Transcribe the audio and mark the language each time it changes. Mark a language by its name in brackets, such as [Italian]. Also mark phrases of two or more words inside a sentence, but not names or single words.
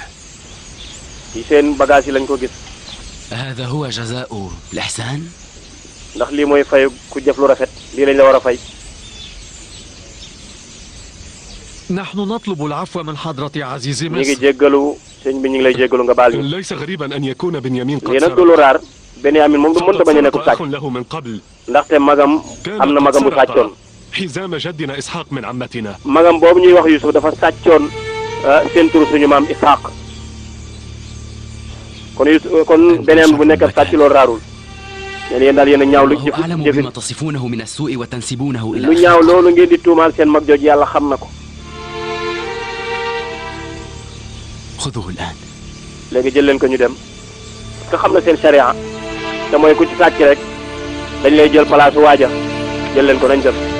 [Wolof] ci seen bagage yi lañ ko gis. [Arabic] هذا هو جزاء الإحسان. [Wolof] ndax lii mooy fay ku jëf lu rafet lii lañ la war a fay. [Arabic] نحن نطلب العفو من حضرة عزيز مصر. [Wolof] ñu ngi jéggalu sëñ bi ñu ngi lay jéggalu nga baal ñu. [Arabic] ليس غريبا أن يكون بنيامين قد [Wolof] lii nag du lu raar Benyamin moom du mënta bañ a nekk sàcc [Arabic] له من قبل. [Wolof] ndaxte magam am na magam bu sàccoon. [Arabic] حزام جدنا إسحاق من عمتنا. [Wolof] magam boobu ñuy wax Yusuf dafa sàccoon seen tur suñu maam Ishaq kon Benyamin bu nekk sàcc loolu raarul leen yéen daal yéen a ñaaw lu jëfin lu ñaaw loolu ngeen di tuumaal seen mag jooju yàlla xam na ko léegi jël leen ko ñu dem nga xam na seen sharia te mooy ku ci sàcc rek dañ lay jël place waaja jël leen ko nañ def